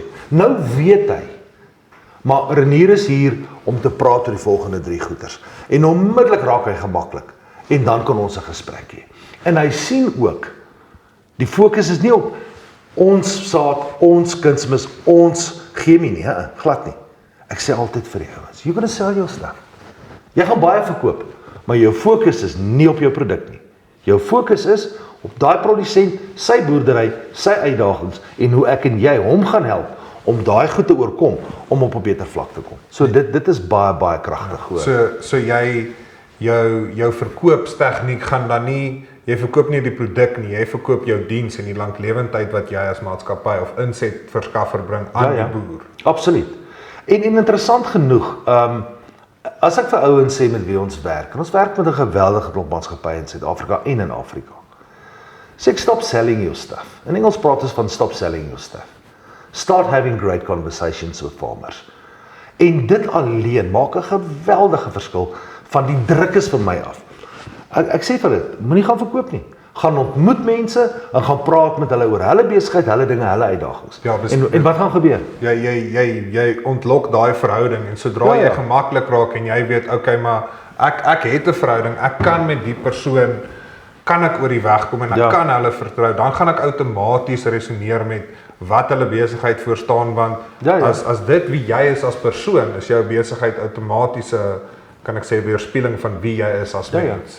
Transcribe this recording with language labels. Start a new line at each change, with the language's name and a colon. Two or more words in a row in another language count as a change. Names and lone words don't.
Afrikaans: Nou weet hy, maar Renier is hier om te praat oor die volgende 3 goeters. En onmiddellik raak hy gemaklik. En dan kan ons 'n gesprek hê. En hy sien ook, die fokus is nie op ons saad, ons kunsmis, ons chemie nie, glad nie. Ek sê altyd vir die ouens,
English: you're gonna sell your stuff.
Afrikaans: Jy gaan baie verkoop, maar jou fokus is nie op jou produk nie. Jou fokus is op daai produsent, sy boerdery, sy uitdagings en hoe ek en jy hom gaan help om daai goed te oorkom om op 'n beter vlak te kom. So dit is baie kragtig hoor. So jy jou verkoopstegniek gaan dan nie, jy verkoop nie die produk nie, jy verkoop jou diens en die lanklewendheid wat jy as maatskappy of insetverskaffer bring aan die boer. Absoluut. En interessant genoeg, as ek vir ouens sê met wie ons werk, en ons werk met 'n geweldige klomp maatskappye in Suid-Afrika en in Afrika. Sê ek
English: stop selling your stuff.
Afrikaans: In Engels praat ons van
English: stop selling your stuff. Start having great conversations with farmers.
Afrikaans: En dit alleen maak 'n geweldige verskil van die druk is vir my af. Ek sê vir hulle, moenie gaan verkoop nie. Gaan ontmoet mense en gaan praat met hulle oor hulle besigheid, hulle dinge, hulle uitdagings. Ja, en wat gaan gebeur? Jy ontlok daai verhouding en sodra jy gemaklik raak en jy weet, okay, maar ek het 'n verhouding, ek kan met die persoon kan ek oor die weg kom en ek kan hulle vertrou, dan gaan ek outomaties resoneer met wat hulle besigheid voorstaan, want as dit wie jy is as persoon, is jou besigheid outomaties 'n, kan ek sê, weerspieëling van wie jy is as mens.